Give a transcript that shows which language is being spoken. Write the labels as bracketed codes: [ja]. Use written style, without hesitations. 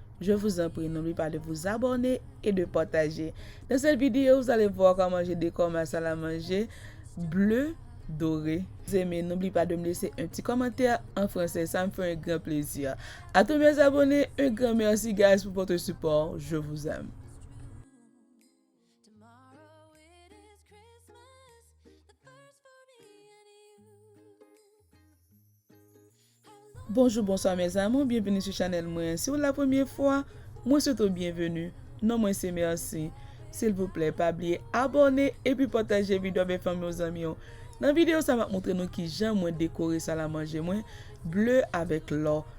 [fr] Je vous en prie, n'oubliez pas de vous abonner et de partager. Dans cette vidéo, vous allez voir comment je décore ma salle à manger bleu, doré. Mais n'oublie pas de me laisser un petit commentaire en français, ça me fait un grand plaisir. À tous mes abonnés, un grand merci guys pour votre support. Je vous aime. [en] Tomorrow it is Christmas, the first for me and you. [fr] Bonjour, bonsoir mes amis, bienvenue sur channel moi. Si vous la première fois, moi souhaite bienvenue. Non, moi c'est merci. S'il vous plaît, pas oublier abonner et puis partager vidéo avec famille aux amis. Dans la vidéo, ça va montrer nous qui j'aime moins décorer ça la manger moins bleu avec l'or.